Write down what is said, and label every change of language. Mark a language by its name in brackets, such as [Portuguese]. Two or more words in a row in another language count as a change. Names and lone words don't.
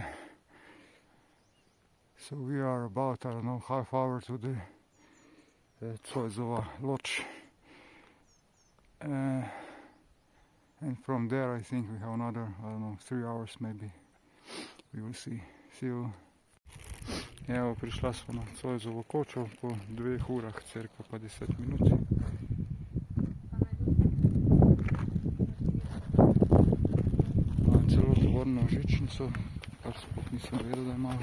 [English] So we are about, I don't know, half hour to the Zoisova Lodge. And from there I think we have another, I don't know, 3 hours maybe. We will see. See you. [Slovenian] Evo, prišla smo na Zoisovo Kočo po 2 urah, cirka pa 10 minut. Imam celo tovorno žičnico, kar sploh nisem vedel, da imam.